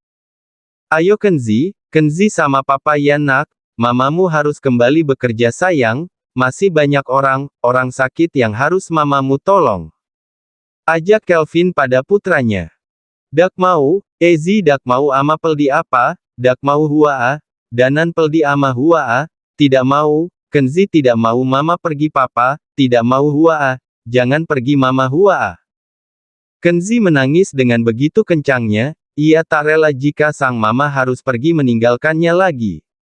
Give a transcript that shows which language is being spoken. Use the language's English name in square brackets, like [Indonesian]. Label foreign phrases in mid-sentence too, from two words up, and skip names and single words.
[Indonesian] Ayo Kenzi sama papa ya nak, mamamu harus kembali bekerja sayang, masih banyak orang sakit yang harus mamamu tolong. Ajak Kelvin pada putranya. Dak mau, Ezi dak mau ama peldi apa, dak mau huaa, danan peldi ama huaa, tidak mau, Kenzi tidak mau mama pergi papa, tidak mau huaa, jangan pergi mama huaa. Kenzi menangis dengan begitu kencangnya, ia tak rela jika sang mama harus pergi meninggalkannya lagi.